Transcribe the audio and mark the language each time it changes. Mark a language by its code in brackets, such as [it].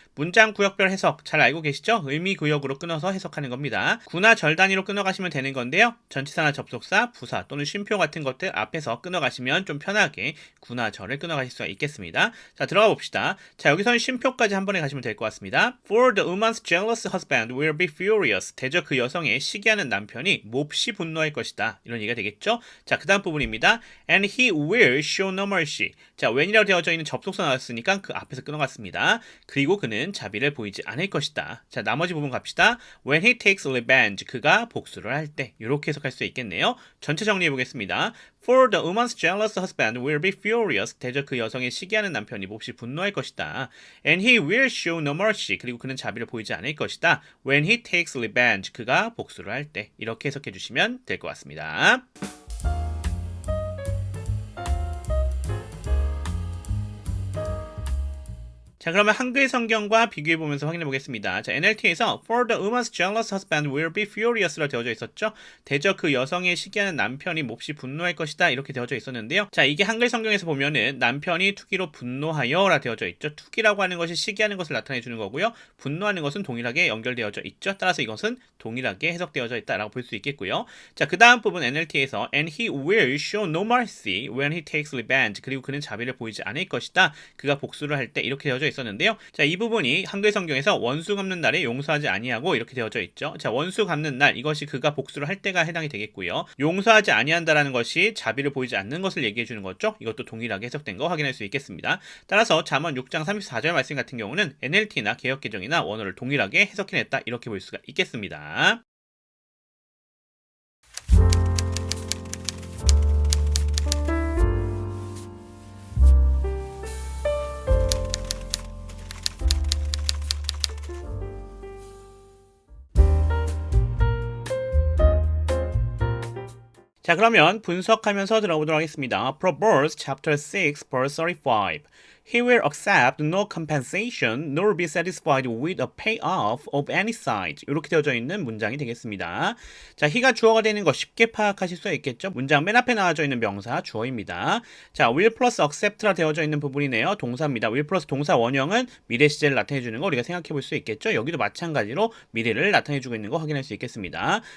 [ko] 문장 구역별 해석 잘 알고 계시죠? 의미 구역으로 끊어서 해석하는 겁니다. 구나 절 단위로 끊어가시면 되는 건데요. 전치사나 접속사, 부사 또는 쉼표 같은 것들 앞에서 끊어가시면 좀 편하게 구나 절을 끊어가실 수가 있겠습니다. 자, 들어가 봅시다. 자, 여기서는 쉼표까지 한 번에 가시면 될 것 같습니다. [en] For the woman's jealous husband will be furious. [ko] 대저 그 여성의 시기하는 남편이 몹시 분노할 것이다. 이런 얘기가 되겠죠? 자, 그 다음 부분입니다. [en] And he will show no mercy. [ko] 자, when이라고 되어져 있는 접속사 나왔으니까 그 앞에서 끊어갔습니다. 그리고 그는 자비를 보이지 않을 것이다. 자, 나머지 부분 갑시다. [en] When he takes revenge. [ko] 그가 복수를 할 때. 이렇게 해석할 수 있겠네요. 전체 정리해 보겠습니다. [en] For the woman's jealous husband will be furious. [ko] 대저 그 여성의 시기하는 남편이 몹시 분노할 것이다. [en] And he will show no mercy. [ko] 그리고 그는 자비를 보이지 않을 것이다. [en] When he takes revenge. [ko] 그가 복수를 할 때. 이렇게 해석해 주시면 될 것 같습니다. 자, 그러면 한글 성경과 비교해 보면서 확인해 보겠습니다. [en] 자, NLT에서 For the woman's jealous husband will be furious로 [ko] 되어져 있었죠. 대저 그 여성의 시기하는 남편이 몹시 분노할 것이다. 이렇게 되어져 있었는데요. 자, 이게 한글 성경에서 보면은 남편이 투기로 분노하여라 되어져 있죠. 투기라고 하는 것이 시기하는 것을 나타내 주는 거고요. 분노하는 것은 동일하게 연결되어져 있죠. 따라서 이것은 동일하게 해석되어져 있다라고 볼 수 있겠고요. 자, 그 다음 부분 NLT에서 [en] And he will show no mercy when he takes revenge. [ko] 그리고 그는 자비를 보이지 않을 것이다. 그가 복수를 할 때 이렇게 되어져 있었는데요. 자, 이 부분이 한글 성경에서 원수 갚는 날에 용서하지 아니하고 이렇게 되어져 있죠. 자, 원수 갚는 날 이것이 그가 복수를 할 때가 해당이 되겠고요. 용서하지 아니한다라는 것이 자비를 보이지 않는 것을 얘기해 주는 거죠. 이것도 동일하게 해석된 거 확인할 수 있겠습니다. 따라서 잠언 6장 34절 말씀 같은 경우는 NLT나 개역개정이나 원어를 동일하게 해석해냈다 이렇게 볼 수가 있겠습니다. 자, 그러면 분석하면서 들어보도록 하겠습니다. [en] Proverbs chapter 6 verse 35. He will accept no compensation nor be satisfied with a payoff of any side. [ko] 이렇게 되어져 있는 문장이 되겠습니다. 자, he가 주어가 되는 거 쉽게 파악하실 수 있겠죠? 문장 맨 앞에 나와져 있는 명사 주어입니다. 자, [en] will plus accept [ko] 라 되어져 있는 부분이네요. 동사입니다. will plus 동사 원형은 미래 시제를 나타내 주는 거 우리가 생각해 볼 수 있겠죠? 여기도 마찬가지로 미래를 나타내 주고 있는 거 확인할 수 있겠습니다.